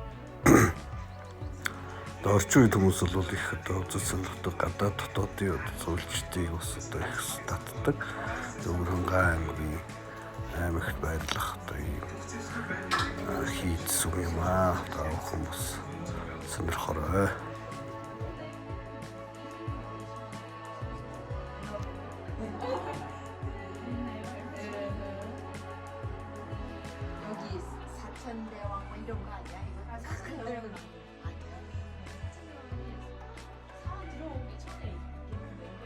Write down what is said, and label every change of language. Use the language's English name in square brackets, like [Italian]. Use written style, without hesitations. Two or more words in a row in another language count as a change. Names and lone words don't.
[Mongolian] Орчин үед хүмүүс бол их одоо үзэл сонирхдаг гадаад дотоодын зөвлөлтийг бас одоо их татдаг. Өвөрхөнгай аймагт байрлах одоо ийм хийд сүм юм аа. Та бүхэн бас сонирхорой. [Korean] 여기 사천대왕 뭐 이런 거 아니야? 이거 사천대왕 사원 들어오기 전에 있겠는데